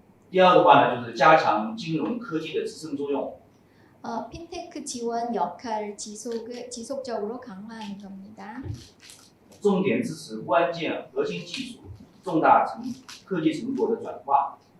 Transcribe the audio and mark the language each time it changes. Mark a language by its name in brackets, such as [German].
[Chinese] 第二的话呢，就是加强金融科技的支撑作用。 [Korean] 핀테크 지원 역할 지속적으로 강화하는 겁니다. [Chinese] 重点支持关键核心技术、重大科技成果的转化。